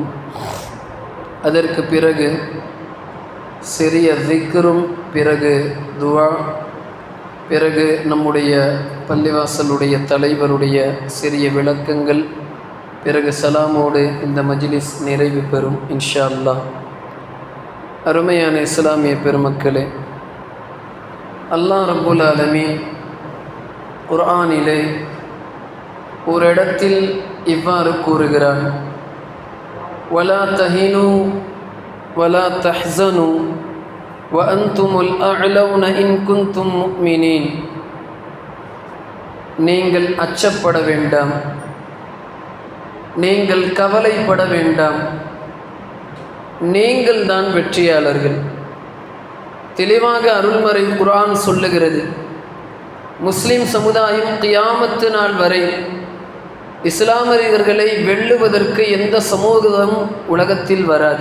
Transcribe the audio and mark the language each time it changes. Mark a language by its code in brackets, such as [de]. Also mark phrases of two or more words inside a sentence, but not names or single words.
[ta] அதற்கு பிறகு சிறிய திக்ரும், பிறகு துவா, பிறகு நம்முடைய பள்ளிவாசலுடைய தலைவருடைய சிறிய விளக்கங்கள், பிறகு சலாமோடு இந்த மஜ்லிஸ் நிறைவு பெறும் [ar] إن شاء الله. [ta] அருமையான இஸ்லாமிய பெருமக்களே, [ar] الله رب العالمين [ta] குர்ஆனிலே ஒரு இடத்தில் இவ்வாறு கூறுகிறான்: [ar] ولا تهنوا ولا تحزنوا وأنتم الأعلون إن كنتم مؤمنين. [ta] நீங்கள் அச்சப்பட வேண்டாம், நீங்கள் கவலைப்பட வேண்டாம், நீங்கள் தான் வெற்றியாளர்கள். தெளிவாக அருள்மறை குர்ஆன் சொல்லுகிறது. முஸ்லிம் சமுதாயம் கியாமத்து நாள் வரை இஸ்லாமியர்களை வெல்லுவதற்கு எந்த சமூகமும் உலகத்தில் வராது.